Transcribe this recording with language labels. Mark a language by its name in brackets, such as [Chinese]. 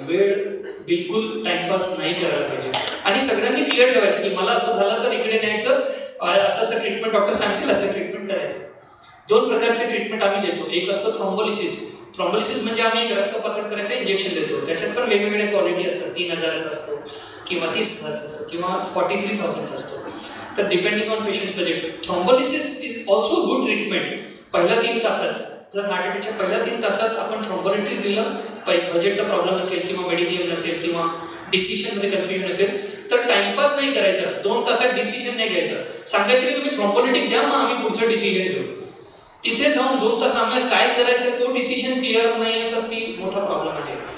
[Marathi] वेळ बिलकुल टाइमपास नाही करायला पाहिजे. आणि सगळ्यांनी क्लिअर ठेवायचं की मला असं झालं तर इकडे न्यायचं, असं ट्रीटमेंट डॉक्टर सांगतील असं ट्रीटमेंट करायचं. 2 प्रकारचे ट्रीटमेंट आम्ही देतो. एक असतो थ्रॉम्बोलिसिस. थ्रॉम्बोलिसिस म्हणजे आम्ही एक रक्त पातळ करायचं इंजेक्शन देतो. त्याच्यात पण वेगवेगळ्या क्वालिटी असतात. 3,000चा असतो किंवा 30,000चा असतो किंवा 43,000चा असतो. [English] तर depending on patient budget. Thrombolysis is also good treatment. [Marathi] पहिल्या 3 तासात जर हार्ट अटॅकच्या पहिल्या 3 तासात आपण थ्रॉम्बोलिट्री दिलं, बजेटचा प्रॉब्लेम असेल किंवा मेडिक्लेम नसेल किंवा डिसिजनमध्ये कन्फ्युजन असेल तर टाइमपास नाही करायचा. 2 तासात डिसिजन नाही घ्यायचं. सांगायचं की तुम्ही थ्रॉम्बोलिटिक द्या, मग आम्ही पुढचं डिसिजन घेऊ. तिथे जाऊन 2 तास आम्हाला काय करायचं तो डिसिजन क्लिअर नाही आहे तर ती मोठा प्रॉब्लेम आहे.